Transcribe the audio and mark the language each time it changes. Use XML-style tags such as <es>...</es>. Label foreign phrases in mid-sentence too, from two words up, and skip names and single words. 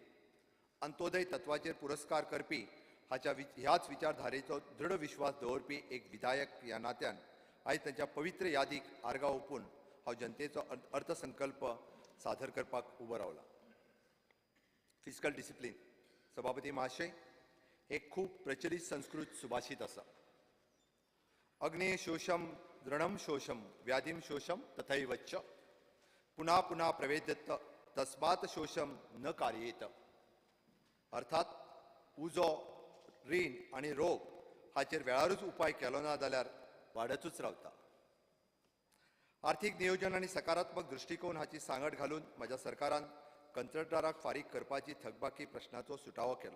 <kok>अंत्योदय तत्वाचेर पुरस्कार करपी ह्याच विचारधारेचो दृढ विश्वास दवरपी एक विधायक ह्या नात्यान आयज तांच्या पवित्र यादीक आर्गां ओपून हांव जनतेचो अर्थसंकल्प सादर करपाक उबो रावला.</kok> <en>fiscal discipline.</en> <kok>सभापती महाशय, एक खूब प्रचलित संस्कृत सुभाषित आसा.</kok> <sa>अग्ने शोषम दृढम शोषम व्याधिम शोषम तथैव च पुन्हा पुन्हा प्रवेद्यत तस्मात् शोषम न कार्येत.</sa> <kok>अर्थात उजो, रीण आणि रोग हाचेर वेळारूच उपाय केलो ना जाल्यार वाडतूच रावता. आर्थीक नियोजन आणि सकारात्मक दृष्टिकोन हाची सांगड घालून म्हज्या सरकारान कंत्राटदाराक फारीक करपाची थकबाकी प्रश्नाचो सुटावो केलो.</kok>